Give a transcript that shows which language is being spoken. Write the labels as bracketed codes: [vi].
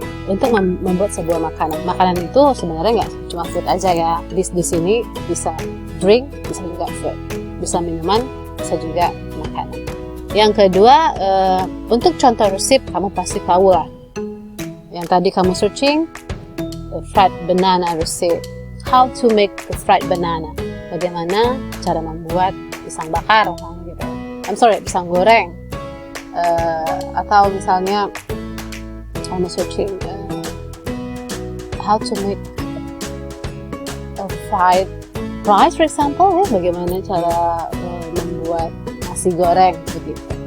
[id] untuk membuat sebuah makanan. Makanan itu sebenarnya nggak cuma food aja ya. Di sini bisa drink, bisa juga food, bisa minuman, bisa juga makanan. Yang kedua, untuk contoh resep kamu pasti tahu lah. Yang tadi kamu searching, [en] fried banana recipe. How to make the fried banana. [id] Bagaimana cara membuat pisang bakar, gitu. Pisang goreng. Atau misalnya kamu searching [en] how to make a fried rice, for example, [id] ya, bagaimana cara membuat nasi goreng, begitu.